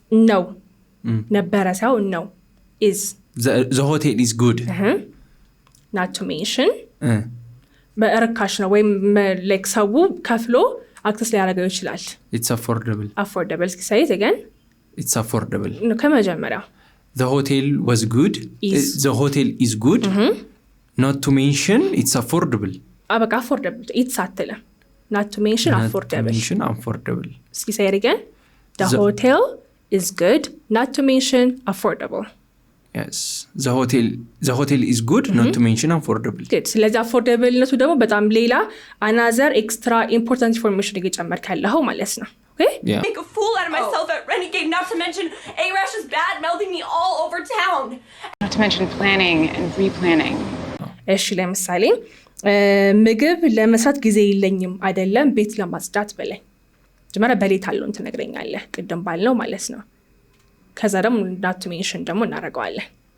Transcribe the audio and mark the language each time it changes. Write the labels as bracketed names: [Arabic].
[English] no ነበረ ሳይው no is the hotel is good not to mention [Amharic] በርካሽ ነው ወይም like ሰው ከፍሎ አክሰስ ሊያደርገው ይችላል [English] it's affordable እስኪ say it again it's affordable [Amharic] ነው ከመጀመሪያው [English] the hotel was good the hotel is good not to mention it's affordable በቃ affordable it's አትለ not to mention affordable እስኪ say it again the hotel is good not to mention affordable yes the hotel is good not to mention affordable [Amharic] good ስለዚህ affordable ነቱ ደግሞ በጣም ሌላ [English] another extra important information [Amharic] እየጨመርክ ያለው ማለት ነው okay [English] yeah. Make a fool out of myself at Renegade, not to mention A-Rash is bad mouthing me all over town. Not to mention planning and replanning. [Amharic] እሺ ለምሳሌ ምግብ ለመስራት ጊዜ የለኝም አይደለም ቤት ለማጽዳት በላይ ጀመረ በሌት አሎን ትነግረኛለህ ቅድም ባልነው ማለት ነው ከዛ ደግሞ [English] not to mention [Amharic] ደግሞ እናደርገዋለን